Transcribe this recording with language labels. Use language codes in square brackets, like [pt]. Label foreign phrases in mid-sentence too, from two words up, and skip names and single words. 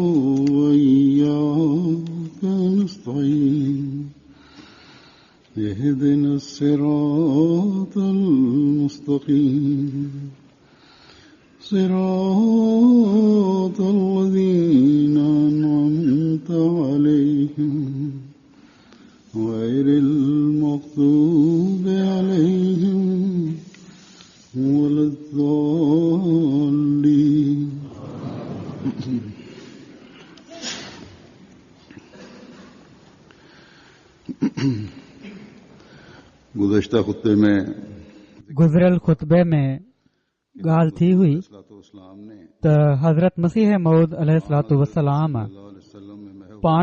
[ar] وإياك نستعين اهدنا الصراط المستقيم صراط الذين أنعمت عليهم غير المغضوب عليهم ولا الضالين. [ur] گزشتہ خطبے میں [sd] गुज़िरियल खुतबे में ॻाल्हि थी हुई त हज़रत मसीह मऊद [ar] عليه الصلاة والسلام [sd] पाण